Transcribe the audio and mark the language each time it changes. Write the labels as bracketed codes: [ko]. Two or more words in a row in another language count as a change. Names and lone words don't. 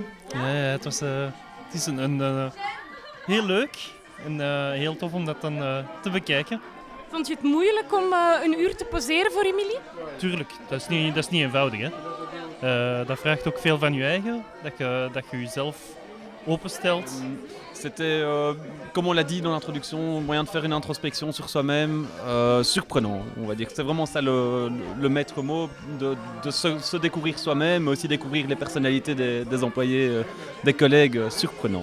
[nl] Ja, het is heel leuk en heel tof om dat dan te bekijken. Vond je het moeilijk om een uur te poseren voor Emilie? Tuurlijk, dat is niet eenvoudig. Hè? Dat vraagt ook veel van je eigen, dat je jezelf openstelt. [fr] C'était, comme on l'a dit dans l'introduction, moyen de faire une introspection sur soi-même, surprenant, on va dire. C'est vraiment ça le maître mot, de se découvrir soi-même, mais aussi découvrir les personnalités des employés, des collègues, surprenant.